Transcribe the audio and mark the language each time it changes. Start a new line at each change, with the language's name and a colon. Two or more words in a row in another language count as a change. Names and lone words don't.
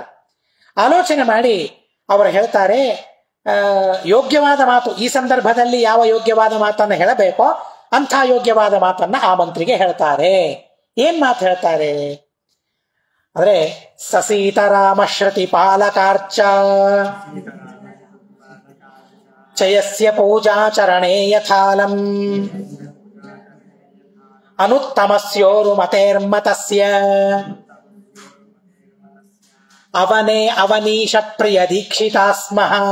Kannada: ಆಲೋಚನೆ ಮಾಡಿ ಅವರು ಹೇಳ್ತಾರೆ, ಯೋಗ್ಯವಾದ ಮಾತು, ಈ ಸಂದರ್ಭದಲ್ಲಿ ಯಾವ ಯೋಗ್ಯವಾದ ಮಾತನ್ನು ಹೇಳಬೇಕೋ ಅಂಥ ಯೋಗ್ಯವಾದ ಮಾತನ್ನ ಆ ಮಂತ್ರಿಗೆ ಹೇಳ್ತಾರೆ. ಏನ್ ಮಾತು ಹೇಳ್ತಾರೆ ಅಂದ್ರೆ,
Sanskrit: ಸಸೀತರಾಮ ಶ್ರುತಿ ಪಾಲಕಾರ್ಚ ಚಯಸ್ಯ ಪೂಜಾಚರಣೆ ಯಥಾಲಂ ಅನುತ್ತಮಸ್ಯೋರು ಮತೇರ್ಮತಸ್ಯ ಅವನೇ ಅವನೀಶ ಪ್ರಿಯ ದೀಕ್ಷಿತಾ ಸ್ಮಃ.